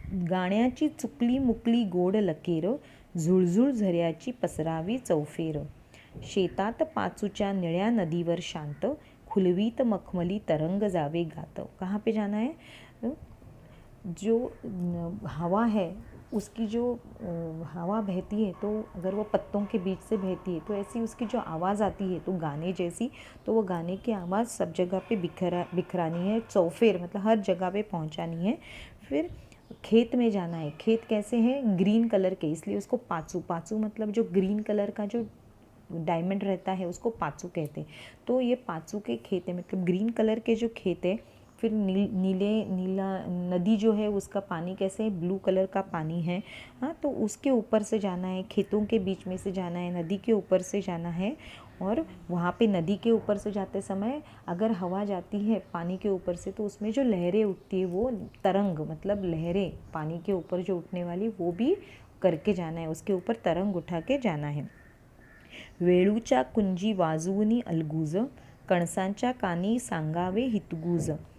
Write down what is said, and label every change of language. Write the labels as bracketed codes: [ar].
[mr] गाण्याची चुकली मुकली गोड लकीर, झुळझुळ झऱ्याची पसरावी चौफेर. शेतात पाचूच्या निळ्या नदीवर शांत, खुलवीत मखमली तरंग जावे गात. [hi] कहाँ पे जाना है, जो हवा है उसकी जो हवा बहती है, तो अगर वो पत्तों के बीच से बहती है तो ऐसी उसकी जो आवाज़ आती है तो गाने जैसी, तो वो गाने की आवाज़ सब जगह पे बिखरानी है. चौफेर मतलब हर जगह पे पहुंचानी है. फिर खेत में जाना है. खेत कैसे हैं, ग्रीन कलर के, इसलिए उसको पाचू. पाचू मतलब जो ग्रीन कलर का जो डायमंड रहता है उसको पाचू कहते हैं. तो ये पाचू के खेत है मतलब ग्रीन कलर के जो खेत है. फिर नीला नदी जो है उसका पानी कैसे है, ब्लू कलर का पानी है. हाँ, तो उसके ऊपर से जाना है, खेतों के बीच में से जाना है, नदी के ऊपर से जाना है. और वहाँ पे नदी के ऊपर से जाते समय अगर हवा जाती है पानी के ऊपर से तो उसमें जो लहरें उठती है वो तरंग मतलब लहरें पानी के ऊपर जो उठने वाली वो भी करके जाना है, उसके ऊपर तरंग उठा के जाना है. [mr] वेळूच्या कुंजी वाजवूनी अलगूज, कणसांच्या कानी सांगावे हितगुज.